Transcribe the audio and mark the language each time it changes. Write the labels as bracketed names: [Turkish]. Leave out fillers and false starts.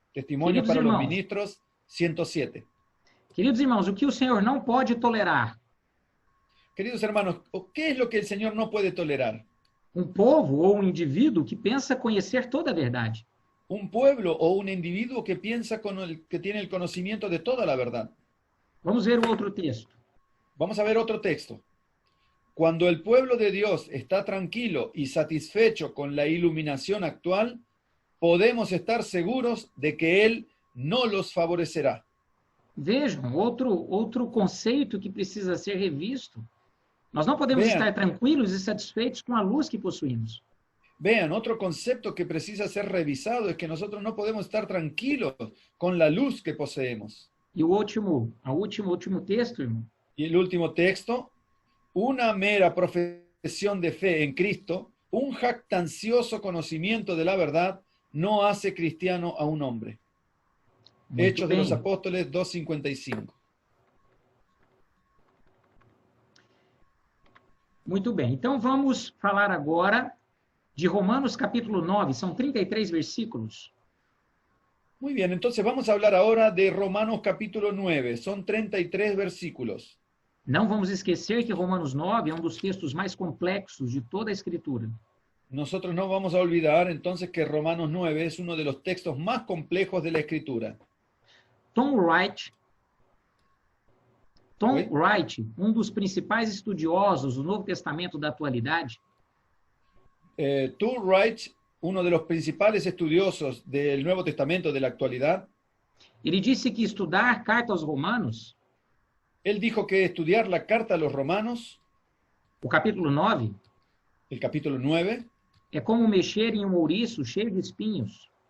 [Spanish] Testimonio [Portuguese] Queridos [Spanish] para los [Portuguese] irmãos. [Spanish] ministros 107. [Portuguese] Queridos irmãos, o que o Senhor não pode tolerar? [Spanish] Queridos hermanos, ¿qué es lo que el Señor no puede tolerar? [Portuguese] Um povo ou um indivíduo que pensa conhecer toda a verdade. [Spanish] Un pueblo o un individuo que piensa que tiene el conocimiento de toda la verdad. [Portuguese] Vamos ver o outro texto. [Spanish] Vamos a ver otro texto. Cuando el pueblo de Dios está tranquilo y satisfecho con la iluminación actual, podemos estar seguros de que Él no los favorecerá. [Portuguese] Vejam, outro conceito que precisa ser revisto. Nós não podemos [Spanish] Vean. [Portuguese] estar tranquilos e satisfeitos com a luz que possuímos. [Spanish] Vean, otro concepto que precisa ser revisado es que nosotros no podemos estar tranquilos con la luz que poseemos. [Portuguese] E o último texto, irmão, [Spanish] Y el último texto, una mera profesión de fe en Cristo, un jactancioso conocimiento de la verdad, no hace cristiano a un hombre. [Portuguese] muito [Spanish] Hechos de [Portuguese] bem. [Spanish] los Apóstoles 2:55. [Portuguese] Muito bem. Então vamos falar agora de Romanos capítulo 9, são 33 versículos. [Spanish] Muy bien, entonces vamos a hablar ahora de Romanos capítulo 9. Son 33 versículos. [Portuguese] Não vamos esquecer que Romanos 9 é um dos textos mais complexos de toda a Escritura. [Spanish] Nosotros no vamos a olvidar entonces que Romanos 9 es uno de los textos más complejos de la Escritura. [Portuguese] Tom Wright, Oi? um dos principais estudiosos do Novo Testamento da atualidade, [Spanish] Tom Wright, uno de los principales estudiosos del Nuevo Testamento de la actualidad, [Portuguese] ele disse que estudar a carta aos Romanos, [Spanish] él dijo que estudiar la carta a los Romanos, [Portuguese] o capítulo 9, [Spanish] el capítulo 9, [Portuguese] é como mexer em um ouriço cheio de espinhos.